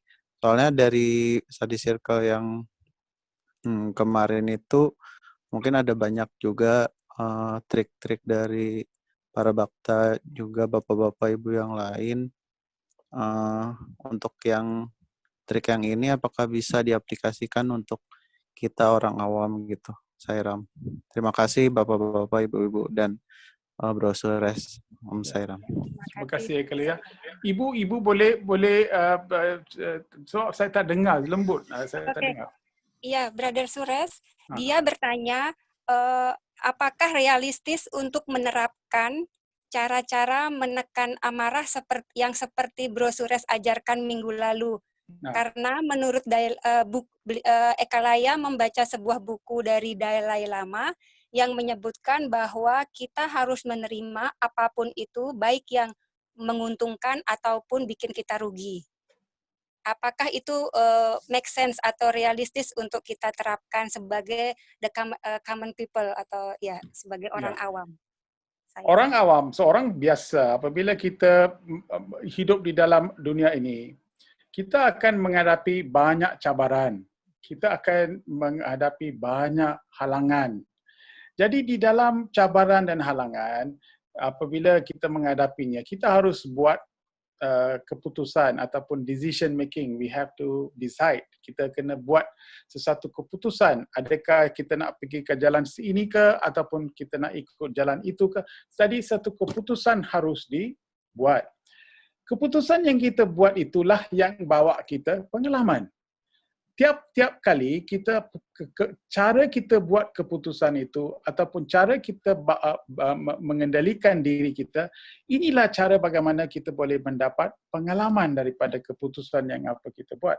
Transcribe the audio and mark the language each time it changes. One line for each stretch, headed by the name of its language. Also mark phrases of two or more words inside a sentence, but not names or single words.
Indonesian: Soalnya dari
English: study circle
Indonesian: yang kemarin itu mungkin ada banyak juga trik-trik dari para bakta juga bapak-bapak ibu yang lain. Untuk yang trik yang ini apakah bisa diaplikasikan untuk kita orang awam gitu, Sairam. Terima kasih bapak-bapak, ibu-ibu dan Bro Suresh, Om Sairam. Terima kasih Ekalaya.
Malay: Ibu boleh so saya tak dengar lembut. Saya tak dengar. Iya, Brother Suresh.
Indonesian: Dia bertanya, apakah realistis untuk menerapkan cara-cara menekan amarah yang seperti Bro Suresh ajarkan minggu lalu? Nah, Karena menurut Eka Laya membaca sebuah buku dari Dalai Lama yang menyebutkan bahwa kita harus menerima apapun itu, baik yang menguntungkan ataupun bikin kita rugi. Apakah itu
English: make sense
Indonesian: atau realistis untuk kita terapkan sebagai
English: common people
Indonesian: atau ya sebagai orang ya. awam?
Malay: Orang awam, seorang biasa, apabila kita hidup di dalam dunia ini, kita akan menghadapi banyak cabaran. Kita akan menghadapi banyak halangan. Jadi di dalam cabaran dan halangan, apabila kita menghadapinya, kita harus buat keputusan ataupun
English: decision making. We have to decide.
Malay: Kita kena buat sesuatu keputusan. Adakah kita nak pergi ke jalan ini ke ataupun kita nak ikut jalan itu ke? Jadi satu keputusan harus dibuat. Keputusan yang kita buat itulah yang bawa kita pengalaman. Tiap-tiap kali kita cara kita buat keputusan itu ataupun cara kita mengendalikan diri kita, inilah cara bagaimana kita boleh mendapat pengalaman daripada keputusan yang apa kita buat.